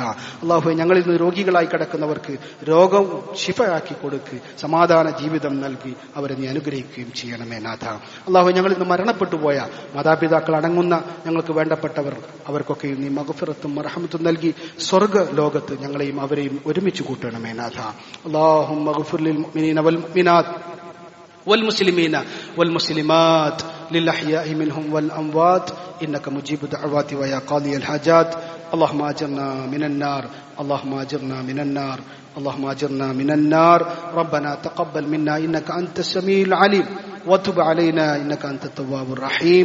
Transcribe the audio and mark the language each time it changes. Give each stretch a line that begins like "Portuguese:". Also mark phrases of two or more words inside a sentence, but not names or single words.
Malayalam: അള്ളാഹുവെ, ഞങ്ങളിൽ നിന്ന് രോഗികളായി കിടക്കുന്നവർക്ക് രോഗം ശിഫയാക്കി കൊടുക്ക്, സമാധാന ജീവിതം നൽകി അവരെ നീ അനുഗ്രഹിക്കുകയും ചെയ്യണമേ നാഥ. അള്ളാഹുവെ, ഞങ്ങളിൽ നിന്ന് മരണപ്പെട്ടു പോയ മാതാപിതാക്കൾ അടങ്ങുന്ന ഞങ്ങൾക്ക് വേണ്ടപ്പെട്ടവർ അവർക്കൊക്കെയും നീ മഗ്ഫിറത്തും റഹ്മത്തും നൽകി സ്വർഗ ലോകത്ത് ഞങ്ങളെയും അവരെയും ഒരുമിച്ച് കൂട്ടണമേ നാഥ.
Arabic: اللهم اغفر للمؤمنين والمؤمنات والمسلمين والمسلمات للأحياء منهم والأموات إنك مجيب الدعوات ويا قاضي الحاجات. اللهم أجرنا من النار، اللهم أجرنا من النار، اللهم أجرنا من النار. ربنا تقبل منا إنك أنت السميع العليم وتب علينا إنك أنت التواب الرحيم.